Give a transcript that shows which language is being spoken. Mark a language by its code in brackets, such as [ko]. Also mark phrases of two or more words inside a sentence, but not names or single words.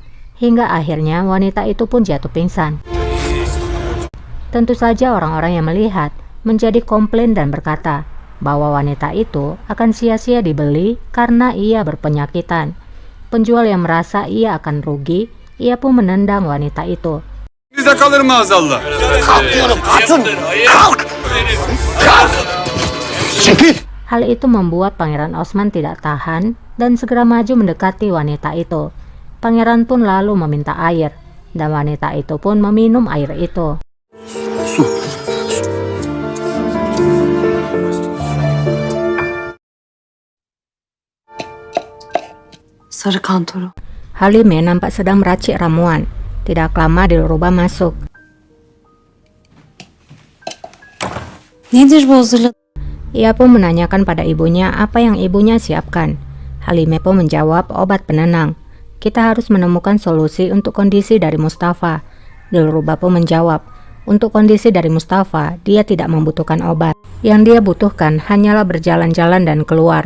[id] Hingga akhirnya wanita itu pun jatuh pingsan. Tentu saja orang-orang yang melihat menjadi komplain dan berkata bahwa wanita itu akan sia-sia dibeli karena ia berpenyakitan. Penjual yang merasa ia akan rugi, ia pun menendang wanita itu. [tr] Bize kalır maazallah. Kalk diyorum hatun. Kalk. Kalk. Çekil. [id] Hal itu membuat Pangeran Osman tidak tahan dan segera maju mendekati wanita itu. Pangeran pun lalu meminta air, dan wanita itu pun meminum air itu. Sarı kantoro. Halime nampak sedang meracik ramuan. Tidak lama Dilruba masuk. [tr] Nedir bu hazırladığın? [id] Ia pun menanyakan pada ibunya apa yang ibunya siapkan. Halime pun menjawab obat penenang. Kita harus menemukan solusi untuk kondisi dari Mustafa. Dilruba pun menjawab, untuk kondisi dari Mustafa, dia tidak membutuhkan obat. Yang dia butuhkan hanyalah berjalan-jalan dan keluar.